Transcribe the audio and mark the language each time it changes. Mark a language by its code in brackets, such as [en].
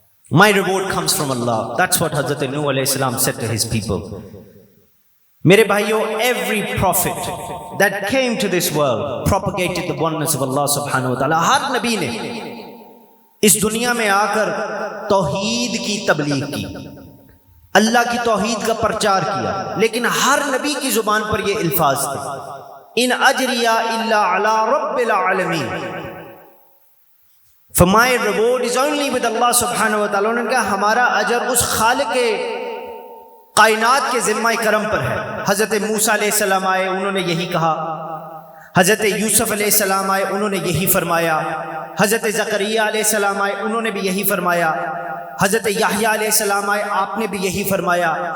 [en] My reward comes from Allah. That's what Hazrat Nuh alayhi salam said to his people. [ur] میرے بھائیو، [en] every prophet that came to this world propagated the oneness of Allah subhanahu wa ta'ala. [ur] ہر نبی نے اس دنیا میں آ کر توحید کی تبلیغ کی، اللہ کی توحید کا پرچار کیا، لیکن ہر نبی کی زبان پر یہ الفاظ تھے، [ar] ان اجریہ الا علی رب العالمین. [en] For my reward is only with Allah subhanahu wa ta'ala. [ur] انہوں نے کہا ہمارا اجر اس خالق کائنات کے ذمہ کرم پر ہے. حضرت موسیٰ علیہ السلام آئے، انہوں نے یہی کہا. حضرت یوسف علیہ السلام آئے، انہوں نے یہی فرمایا. حضرت زکریا علیہ السلام آئے، انہوں نے بھی یہی فرمایا. حضرت یحییٰ علیہ السلام آئے، آپ نے بھی یہی فرمایا.